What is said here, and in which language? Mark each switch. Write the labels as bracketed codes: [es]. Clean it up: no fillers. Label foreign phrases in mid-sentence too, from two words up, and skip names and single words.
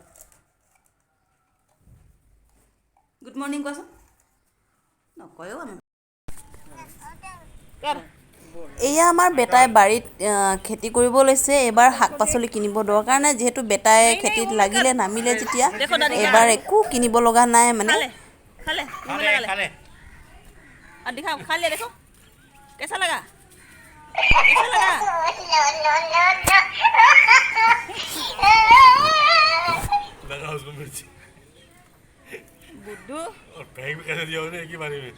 [en] good morning [as] কোৱাচোন, নকয়ও আমাৰ। এয়া আমাৰ বেটাই বাৰীত খেতি কৰিব লৈছে। এইবাৰ শাক পাচলি কিনিব দৰকাৰ নাই, যিহেতু বেটাই খেতিত লাগিলে নামিলে যেতিয়া, এইবাৰ একো কিনিব লগা নাই মানে। [hi] बुद्धू और पैक भी कैसे दिया उसने एक ही बारी में।